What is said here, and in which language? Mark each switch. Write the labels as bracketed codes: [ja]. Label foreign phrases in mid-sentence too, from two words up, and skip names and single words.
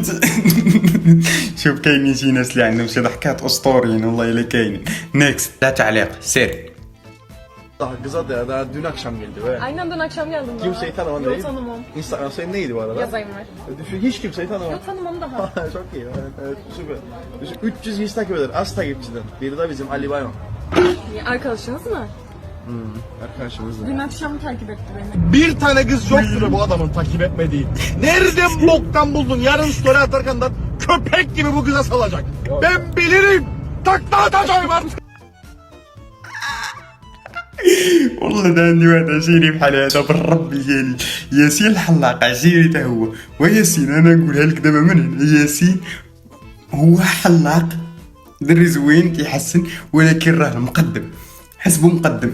[ar] شوف كاينين شي ناس اللي عندهم شي ضحكات اسطوريين والله الا كاينين. نيكست، لا تعليق سير. [tr] Kıza da daha dün akşam geldi ve Aynen dün akşam geldim. kimseyi tanımam Yok değil. tanımam. Instagram senin neydi bu arada? Yazayım var. Hiç kimseyi tanımam. Yok tanımam daha. Çok iyi. Evet, süper. 300 kişi takip eder. Az takipçiden. Biri de bizim Ali Bayram. Arkadaşınız mı? Arkadaşımız da. Dün akşam takip etti beni. Bir tane kız yoktur bu adamın takip etmediği. Nereden boktan buldun? Yarın story atarken de köpek gibi bu kıza salacak. Ben bilirim. Takla atacağım artık. [ar] والله ده عندي واحد عشيري بحال هذا بالرب ديالي ياسين الحلاق عشيري تا هو. وياسين انا نقولها لك دابا من هنا، ياسين هو حلاق دري زوين كيحسن ولكن راه مقدم حسبو مقدم.